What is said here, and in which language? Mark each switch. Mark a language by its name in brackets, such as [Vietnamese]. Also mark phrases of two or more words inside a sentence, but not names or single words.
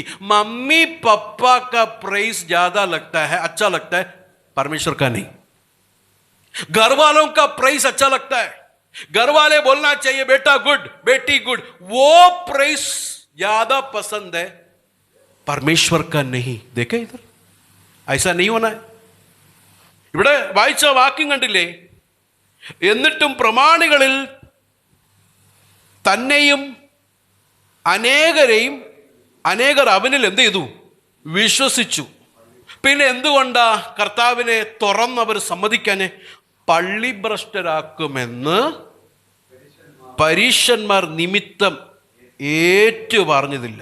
[Hindi] मम्मी पापा का प्रेज ज्यादा लगता है, अच्छा लगता है, परमेश्वर का नहीं. घर वालों का प्रेज अच्छा लगता है, घर वाले बोलना चाहिए बेटा गुड, बेटी गुड, वो प्रेज ज्यादा पसंद है, परमेश्वर का नहीं. देखे इधर, ऐसा नहीं होना है. [Malayalam] ഇവിടെ വായിച്ച വാക്യം കണ്ടില്ലേ, എന്നിട്ടും പ്രമാണികളിൽ തന്നെയും അനേകർ അവനിൽ എന്ത് ചെയ്തു, വിശ്വസിച്ചു. പിന്നെ എന്തുകൊണ്ടാ കർത്താവിനെ തുറന്നവർ സമ്മതിക്കാന്, പള്ളിഭ്രഷ്ടരാക്കുമെന്ന് പരീശന്മാർ നിമിത്തം ഏറ്റു പറഞ്ഞതില്ല.